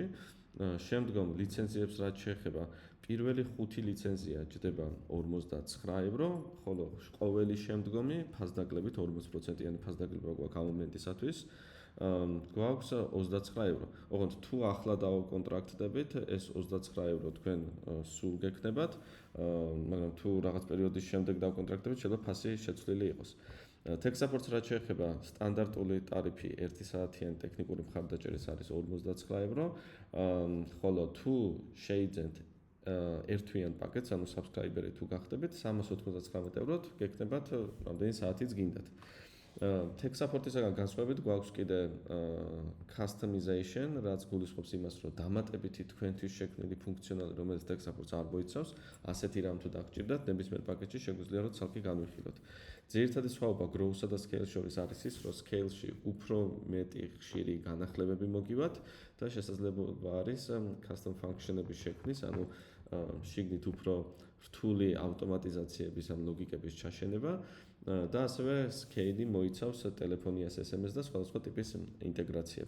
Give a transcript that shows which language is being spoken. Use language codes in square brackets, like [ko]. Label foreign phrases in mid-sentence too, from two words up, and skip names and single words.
[ka] შემდგომ ლიცენზიებს რაც შეეხება, პირველი 5 ლიცენზია ჯდება 59 евро, ხოლო ყოველი შემდგომი ფასდაკლებით 40%-იანი ფასდაკლება გვაქვს ამ მომენტისათვის. გვაქვს 29 евро. ოღონდ თუ ახლა დავაკონტრაქტდებით, ეს 29 евро თქვენ სულ გექნებათ, მაგრამ თუ რაღაც პერიოდის შემდეგ დავაკონტრაქტდებით, შეიძლება ფასი შეცვლილი იყოს. [en] Tech support- [ka] ს რაც შეეხება, სტანდარტული ტარიფი 1 საათიანი ტექნიკური მხარდაჭერის არის 59 евро, ხოლო თუ შეიძენთ ერთთვიან პაკეტს, ანუ subscriber-ი თუ გახდებით, 399 ევროთ გექნებათ რამდენი საათიც გინდათ. [en] Tech support- [ka] ისგან განსხვავებით გვაქვს კიდე customization, რაც გულისხმობს იმას, რომ დამატებითი თქვენთვის შექმნილი ფუნქციონალი, რომელიც [en] Tech support- [ka] ს არ მოიცავს, ასეთი რამ თუ დაგჭირდათ, ნებისმიერ პაკეტში შეგვიძლია რომ ცალკე განვიხილოთ. ძირითადი სხვაობა Grow-სა და Scale-ს შორის არის ის, რომ Scale-ში უფრო მეტი ხშირი განახლებები მოგივათ და შესაძლებლობა არის [en] custom function- [ka] ების შექმნის, ანუ შიგნით უფრო რთული ავტომატიზაციების ან ლოგიკების ჩაშენება და ასევე Scale-ი მოიცავს ტელეფონიას, SMS და სხვადასხვა ტიპის ინტეგრაციებს.